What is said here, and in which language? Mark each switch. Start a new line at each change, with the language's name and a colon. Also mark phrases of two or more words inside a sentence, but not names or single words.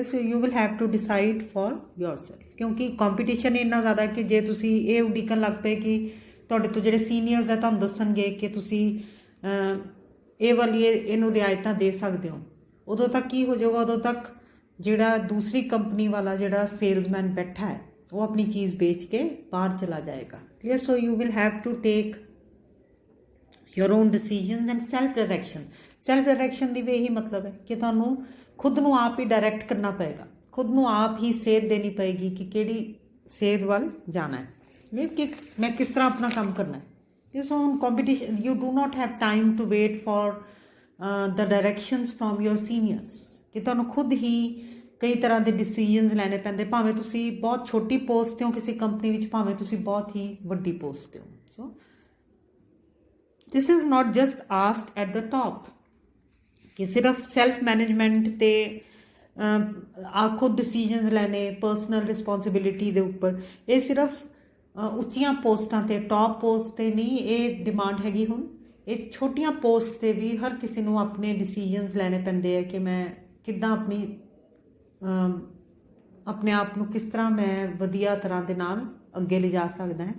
English: so you will have to decide for yourself,
Punjabi: ਕਿਉਂਕਿ ਕੰਪੀਟੀਸ਼ਨ ਇੰਨਾ ਜ਼ਿਆਦਾ ਕਿ ਜੇ ਤੁਸੀਂ ਇਹ ਉਡੀਕਣ ਲੱਗ ਪਏ ਕਿ ਤੁਹਾਡੇ ਤੋਂ ਜਿਹੜੇ ਸੀਨੀਅਰਸ ਹੈ ਤੁਹਾਨੂੰ ਦੱਸਣਗੇ ਕਿ ਤੁਸੀਂ ਇਹ ਵਾਲੀ ਇਹਨੂੰ ਰਿਆਇਤਾਂ ਦੇ ਸਕਦੇ ਹੋ, ਉਦੋਂ ਤੱਕ ਕੀ ਹੋ ਜਾਊਗਾ, ਉਦੋਂ ਤੱਕ ਜਿਹੜਾ ਦੂਸਰੀ ਕੰਪਨੀ ਵਾਲਾ ਜਿਹੜਾ ਸੇਲਸਮੈਨ ਬੈਠਾ ਹੈ ਉਹ ਆਪਣੀ ਚੀਜ਼ ਵੇਚ ਕੇ ਬਾਹਰ ਚਲਾ ਜਾਏਗਾ।
English: Clear, so you will have to take your own decisions and self direction। self direction
Punjabi: ਦੀ ਵੀ ਇਹੀ ਮਤਲਬ ਹੈ ਕਿ ਤੁਹਾਨੂੰ ਖੁਦ ਨੂੰ ਆਪ ਹੀ ਡਾਇਰੈਕਟ ਕਰਨਾ ਪਏਗਾ, ਖੁਦ ਨੂੰ ਆਪ ਹੀ ਸੇਧ ਦੇਣੀ ਪਏਗੀ ਕਿ ਕਿਹੜੀ ਸੇਧ ਵੱਲ ਜਾਣਾ ਹੈ, ਕਿ ਮੈਂ ਕਿਸ ਤਰ੍ਹਾਂ ਆਪਣਾ ਕੰਮ ਕਰਨਾ ਹੈ। ਸੋ ਹੁਣ ਕੰਪੀਟੀਸ਼ਨ,
English: you do not have time to wait for the directions from your seniors,
Punjabi: ਕਿ ਤੁਹਾਨੂੰ ਖੁਦ ਹੀ ਕਈ ਤਰ੍ਹਾਂ ਦੇ ਡਿਸੀਜਨਸ ਲੈਣੇ ਪੈਂਦੇ, ਭਾਵੇਂ ਤੁਸੀਂ ਬਹੁਤ ਛੋਟੀ ਪੋਸਟ 'ਤੇ ਹੋ ਕਿਸੇ ਕੰਪਨੀ ਵਿੱਚ, ਭਾਵੇਂ ਤੁਸੀਂ ਬਹੁਤ ਹੀ ਵੱਡੀ ਪੋਸਟ 'ਤੇ ਹੋ। ਸੋ
English: this is not just asked at the top
Punjabi: ਕਿ ਸਿਰਫ
English: self management
Punjabi: ਤੇ ਖੁਦ ਡਿਸੀਜਨਸ ਲੈਣੇ,
English: personal responsibility
Punjabi: ਦੇ ਉੱਪਰ, ਇਹ ਸਿਰਫ ਉੱਚੀਆਂ ਪੋਸਟਾਂ 'ਤੇ,
English: top post
Punjabi: 'ਤੇ ਨਹੀਂ ਇਹ ਡਿਮਾਂਡ ਹੈਗੀ। ਹੁਣ ਇਹ ਛੋਟੀਆਂ ਪੋਸਟ 'ਤੇ ਵੀ ਹਰ ਕਿਸੇ ਨੂੰ ਆਪਣੇ ਡਿਸੀਜਨਸ ਲੈਣੇ ਪੈਂਦੇ ਆ ਕਿ ਮੈਂ ਕਿੱਦਾਂ ਆਪਣੇ ਆਪ ਨੂੰ ਕਿਸ ਤਰ੍ਹਾਂ ਮੈਂ ਵਧੀਆ ਤਰ੍ਹਾਂ ਦੇ ਨਾਲ ਅੱਗੇ ਲਿਜਾ ਸਕਦਾ ਹੈ।